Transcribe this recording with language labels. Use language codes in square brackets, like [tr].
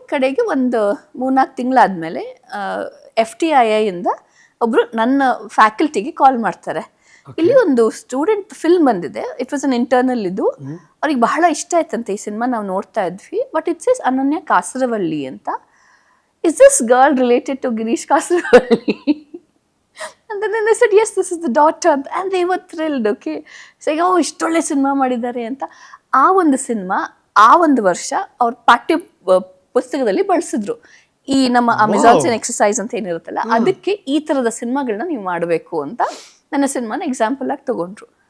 [kn] ಕಡೆಗೆ ಒಂದು 3-4 ತಿಂಗಳಾದಮೇಲೆ FTII ಇಂದ ಒಬ್ಬರು ನನ್ನ ಫ್ಯಾಕಲ್ಟಿಗೆ ಕಾಲ್ ಮಾಡ್ತಾರೆ, ಇಲ್ಲಿ ಒಂದು ಸ್ಟೂಡೆಂಟ್ ಫಿಲ್ಮ್ ಬಂದಿದೆ, [en] It was an internal. [kn] ಇದು ಅವ್ರಿಗೆ ಬಹಳ ಇಷ್ಟ ಆಯ್ತಂತೆ ಈ ಸಿನಿಮಾ, ನಾವು ನೋಡ್ತಾ ಇದ್ವಿ, [en] but it's is [kn] ಅನನ್ಯ ಕಾಸರವಳ್ಳಿ ಅಂತ. [en] Is this girl related to Girish Kasaravalli? And then they said, yes, this is the daughter. And they were thrilled, okay. Saying, oh, [kn] ಇಷ್ಟೊಳ್ಳೆ cinema ಮಾಡಿದ್ದಾರೆ ಅಂತ. ಆ ಒಂದು ಸಿನಿಮಾ ಆ ಒಂದು ವರ್ಷ ಅವ್ರ ಪಾಠ್ಯ ಪುಸ್ತಕದಲ್ಲಿ ಬಳಸಿದ್ರು. ಈ ನಮ್ಮ ಅಮೆಜಾನ್ಸ್ ಎಕ್ಸಸೈಸ್ ಅಂತ ಏನಿರುತ್ತಲ್ಲ, ಅದಕ್ಕೆ ಈ ಥರದ ಸಿನಿಮಾಗಳನ್ನ ನೀವು ಮಾಡಬೇಕು ಅಂತ ನನ್ನ ಸಿನಿಮಾನ ಎಕ್ಸಾಂಪಲ್ ಆಗಿ ತಗೊಂಡ್ರು.